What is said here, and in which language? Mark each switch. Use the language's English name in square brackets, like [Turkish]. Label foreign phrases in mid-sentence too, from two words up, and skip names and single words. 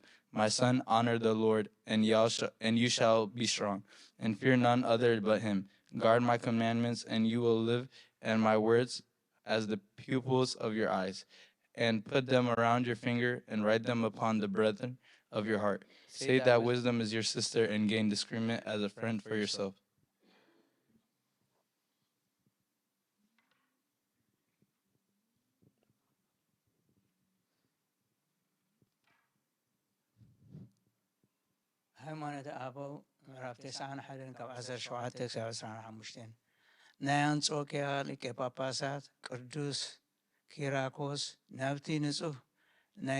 [English] My son, honor the Lord, and you shall be strong, and fear none other but him. Guard my commandments, and you will live, and my words as the pupils of your eyes. And put them around your finger, and write them upon the brethren of your heart. Say that wisdom is your sister, and gain discernment as a friend for yourself. [Tigrinya] ሃይማኖት አበው ምዕራፍ 91 ካብ 17 ክሳብ 25 ናይ አንጾኪያ ሊቀ ጳጳሳት ቅዱስ ኪራኮስ ናብቲ ንጹህ ናይ